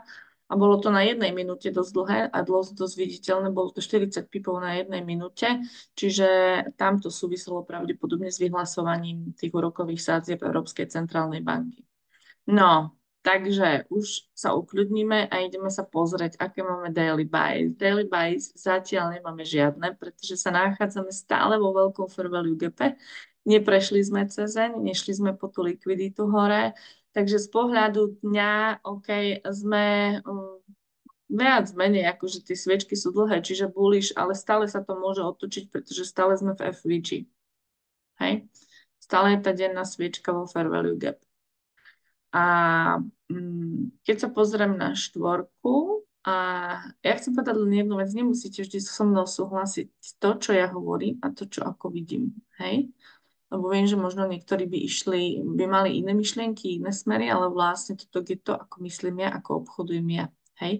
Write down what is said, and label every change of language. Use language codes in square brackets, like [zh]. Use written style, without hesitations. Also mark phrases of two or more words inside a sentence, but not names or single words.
[sk] A bolo to na jednej minúte dosť dlhé a dosť viditeľné, bolo to 40 pipov na jednej minúte, čiže tam to súviselo pravdepodobne s vyhlasovaním tých úrokových sádzieb Európskej centrálnej banky. No, takže už sa ukľudníme a ideme sa pozrieť, aké máme [en] daily buys. Daily buys [sk] zatiaľ nemáme žiadne, pretože sa nachádzame stále vo veľkom [en] fair value gape. [sk] Neprešli sme cezeň, nešli sme po tú likviditu hore, takže z pohľadu dňa, OK, sme viac menej, akože tie sviečky sú dlhé, čiže bullish, ale stále sa to môže otočiť, pretože stále sme v FVG. Hej? Stále je tá denná sviečka vo [en] fair value gap. [sk] A keď sa pozriem na štvorku, a ja chcem povedať len jednu vec, nemusíte vždy so mnou súhlasiť to, čo ja hovorím a to, čo ako vidím, hej? Lebo viem, že možno niektorí by mali iné myšlienky, iné smery, ale vlastne toto je to, ako myslím ja, ako obchodujem ja, hej?